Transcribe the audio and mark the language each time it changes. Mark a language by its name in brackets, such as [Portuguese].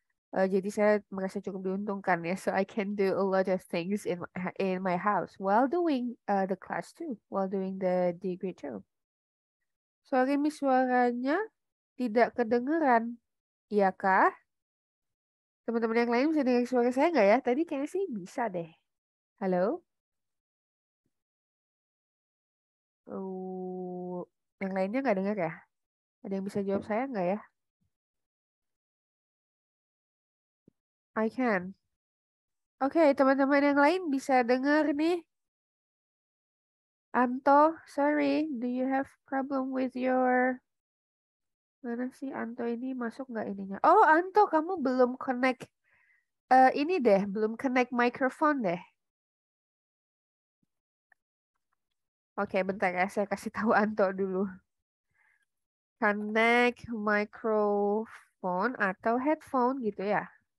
[Indonesian] Jadi saya merasa cukup diuntungkan ya. [English] So I can do a lot of things in my house while doing the class too, while doing the degree too. [Indonesian] Sorry, Miss, suaranya tidak kedengeran. Iya kah? Teman-teman yang lain bisa dengar suara saya nggak ya? Tadi kayaknya sih bisa deh. Halo? Oh, yang lainnya nggak dengar ya? Ada yang bisa jawab saya nggak ya? [English] I can. [Indonesian] Oke, teman-teman yang lain bisa dengar nih. [English] Anto, sorry, do you have problem with your... [Indonesian] Mana sih Anto ini masuk nggak ininya? Oh, Anto, kamu belum connect ini deh, belum connect microphone deh. Oke, bentar ya, saya kasih tahu Anto dulu. Connect microphone atau headphone gitu ya.